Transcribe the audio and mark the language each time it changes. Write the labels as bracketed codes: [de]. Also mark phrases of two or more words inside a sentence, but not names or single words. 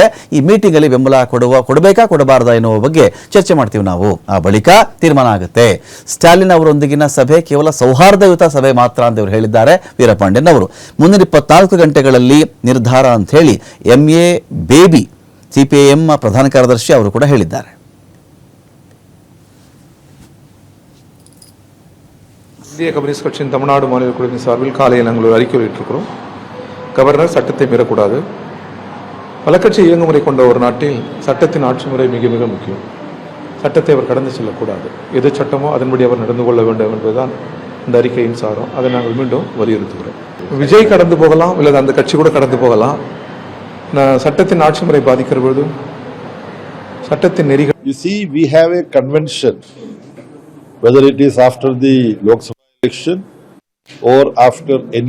[kn] ಈ ಮೀಟಿಂಗಲ್ಲಿ ಬೆಂಬಲ ಕೊಡಬೇಕಾ ಕೊಡಬಾರದಾ ಎನ್ನುವ ಬಗ್ಗೆ ಚರ್ಚೆ ಮಾಡ್ತೀವಿ ನಾವು. ಆ ಬಳಿಕ ತೀರ್ಮಾನ ಆಗುತ್ತೆ. ಸ್ಟಾಲಿನ್ ಅವರೊಂದಿಗಿನ ಸಭೆ ಕೇವಲ ಸೌಹಾರ್ದಯುತ ಸಭೆ ಮಾತ್ರ ಅಂತ ಇವರು ಹೇಳಿದ್ದಾರೆ ವೀರಪಾಂಡ್ಯನ್ ಅವರು. ಮುಂದಿನ 24 ಗಂಟೆಗಳಲ್ಲಿ ನಿರ್ಧಾರ ಅಂತ ಹೇಳಿ MA ಬೇಬಿ ಸಿಪಿಐಎಂ ಪ್ರಧಾನ ಕಾರ್ಯದರ್ಶಿ ಅವರು ಕೂಡ ಹೇಳಿದ್ದಾರೆ. [ta] இந்திய கம்யூனிஸ்ட் கட்சியின் தமிழ்நாடு மாநில குழுவின் சார்பில் காலையில் நாங்கள் ஒரு அறிக்கை வெளியிட்டிருக்கிறோம். கவர்னர் சட்டத்தை மீறக்கூடாது. பல கட்சி இயங்குமுறை கொண்ட ஒரு நாட்டில் சட்டத்தின் ஆட்சி முறை மிக மிக முக்கியம். சட்டத்தை அவர் கடந்து செல்லக்கூடாது. எது சட்டமோ அதன்படி அவர் நடந்து கொள்ள வேண்டும் என்பதுதான் இந்த அறிக்கையின் சாரம். அதை நாங்கள் மீண்டும் வலியுறுத்துகிறோம். விஜய் கடந்து போகலாம், இல்லை அந்த கட்சி கூட கடந்து போகலாம். சட்டத்தின் ஆட்சி முறை பாதிக்கிற பொழுது சட்டத்தின் நெறிகள். [en] You see, we have a convention, whether it is after the Lok Sabha election or after any